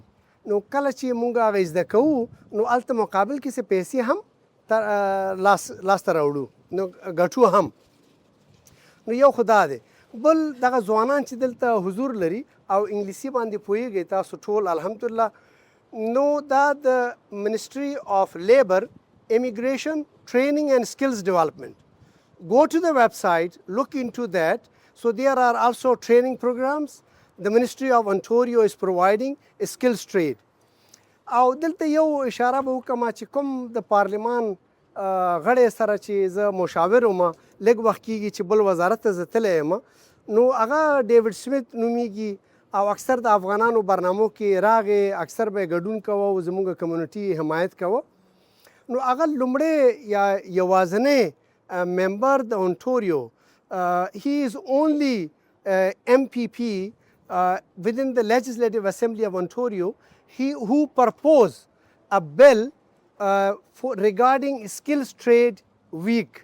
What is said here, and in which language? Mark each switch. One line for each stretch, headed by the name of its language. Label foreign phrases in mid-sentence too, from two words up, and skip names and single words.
Pashto: نو کله چې مونږ هغه زده کوو، نو هلته مقابل کې څه پیسې هم لاسته راوړو، نو ګټو هم. نو یو خو دا دی. بل دغه ځوانان چې دلته حضور لري او انګلیسي باندې پوهیږي تاسو ټول الحمدلله، نو دا د
English: ministry of labor immigration training and skills development. Go to the website, look into that. So there are also training programs. The Ministry of Ontario is providing a skills trade.
Pashto: او دلته یو اشاره به وکړم چې کوم د پارلمان غړی سره چې زه مشاور وم، لږ وخت کېږي چې بل وزارت ته زه تللی یم، نو هغه ډیوډ سمیت نومیږي او اکثر د افغانانو برنامو کې راغی، اکثر به یې ګډون کوه او زموږ کمیونټي حمایت کوه. نو هغه لومړی یا یوازینی
English: member the Ontario. He is only MPP within the Legislative Assembly of Ontario who proposed a bill regarding Skills Trade Week.